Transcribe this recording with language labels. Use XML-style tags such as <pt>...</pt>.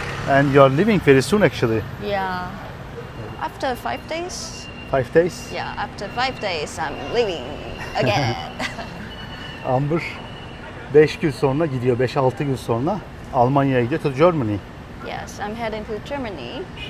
<en>And you are leaving very soon actually. Yeah. After 5 days? 5 days. Yeah, after 5 days, I'm leaving again.</en> <tr>Amber 5 gün sonra gidiyor, 5-6 gün sonra Almanya'ya gidiyor,</tr> <en>to Germany. Yes, I'm heading to Germany.</en>